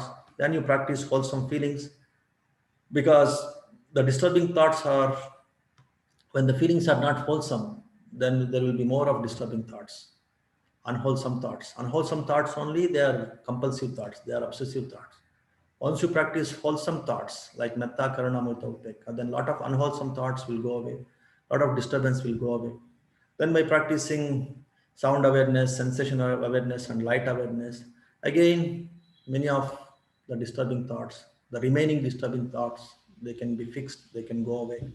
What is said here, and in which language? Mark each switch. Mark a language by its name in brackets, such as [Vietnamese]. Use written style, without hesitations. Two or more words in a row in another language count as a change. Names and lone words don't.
[English] Then you practice wholesome feelings, because the disturbing thoughts are, when the feelings are not wholesome, then there will be more of disturbing thoughts. Unwholesome thoughts. Unwholesome thoughts only, they are compulsive thoughts, they are obsessive thoughts. Once you practice wholesome thoughts like [Pali] metta, karuna, mudita, upekkha, [English] then a lot of unwholesome thoughts will go away, a lot of disturbance will go away. Then by practicing sound awareness, sensation awareness, and light awareness, again, many of the disturbing thoughts, the remaining disturbing thoughts, they can be fixed, they can go away.